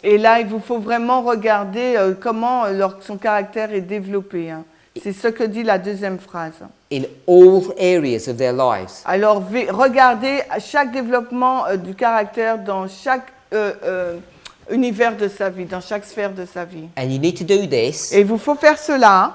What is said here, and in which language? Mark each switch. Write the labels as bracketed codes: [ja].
[fr] Et là, il vous faut vraiment regarder comment son caractère est développé. Hein. C'est ce que dit la deuxième phrase. [en] In all areas of their lives. [fr] Alors, regardez chaque développement du caractère dans chaque univers de sa vie, dans chaque sphère de sa vie. [en] And you need to do this [fr] Et il vous faut faire cela